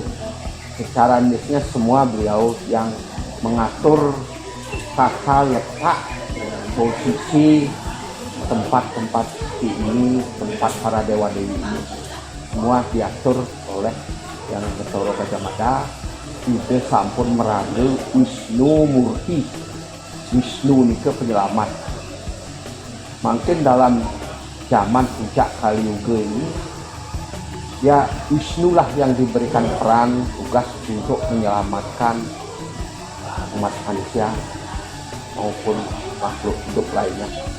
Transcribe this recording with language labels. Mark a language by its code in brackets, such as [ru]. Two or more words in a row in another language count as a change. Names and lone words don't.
[id] Secara nisnya semua beliau yang mengatur tata letak, posisi tempat-tempat suci ini, tempat para dewa-dewi ini, semua diatur oleh yang berserah Gajah Mada. Itu [ban] sampun meraga [id] Wisnu Murti. Wisnu ini ke penyelamat. Makin dalam zaman puncak Kali Yuga ini, ya Wisnu lah yang diberikan peran tugas untuk menyelamatkan umat manusia maupun makhluk hidup lainnya.